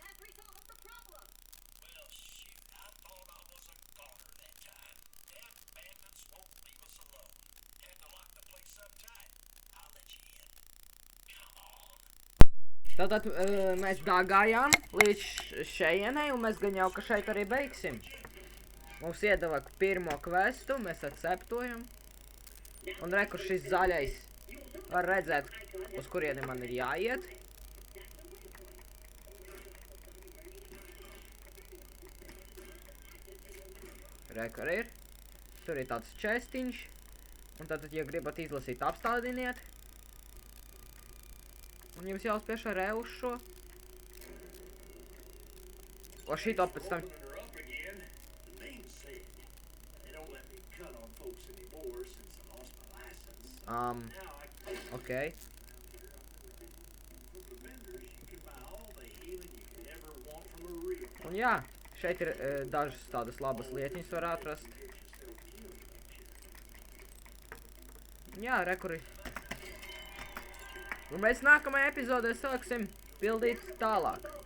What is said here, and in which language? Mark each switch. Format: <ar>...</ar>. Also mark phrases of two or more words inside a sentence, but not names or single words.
<en>Well, shoot, I thought I was a goner that time. Damn bandits won't leave us alone. Had to lock the place up tight. I'll let you in. Come on.</en> <lv>Tātad mēs dāgājām līdz šejienei, un mēs gan jau ka šeit arī beigsim. Mums iedeva pirmo kvestu, mēs acceptojam. Un re, kur šis zaļais var redzēt, uz kurieni man ir jāiet. Re, kur ir. Tur ir tāds čestiņš. Un tātad, ja gribat izlasīt, apstādiniet. Un jums jāuzspiež ar E uz šo. O šito pēc tam.</lv> <en>Runner up again. The name said. They don't let me cut on folks anymore since I lost my license. Now I Okay. For the vendors, you can buy all the healing you could ever want from a real.</en> <lv>Un jā, šeit ir dažas tādas labas lietiņas var atrast. Jā, re, kur ir. Un mēs nākamajā epizodē sāksim pildīt tālāk.</lv>